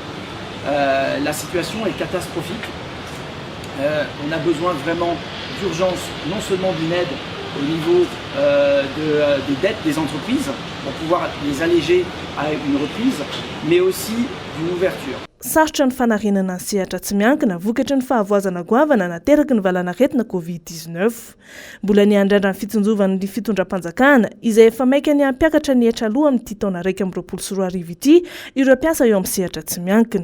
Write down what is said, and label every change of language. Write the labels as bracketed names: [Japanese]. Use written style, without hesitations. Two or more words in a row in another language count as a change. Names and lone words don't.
[French] La situation est catastrophique. On a besoin vraiment d'urgence, non seulement d'une aide au niveau des dettes des entreprises, pour pouvoir les alléger à une reprise, mais aussi d'une ouverture. [Malagasy] Sarotra ny fanarenana ny sehatra tsy miankina vokatry ny fahavoazana goavana nateraky ny valanaretina COVID-19. Mbola niandrandra ny fitsonjovan'ny fitondram-panjakana izay efa maika ny hampiakatra ny hetra aloha amin'ity taona 2024 ity ireo mpiasa eo amin'ny sehatra tsy miankina.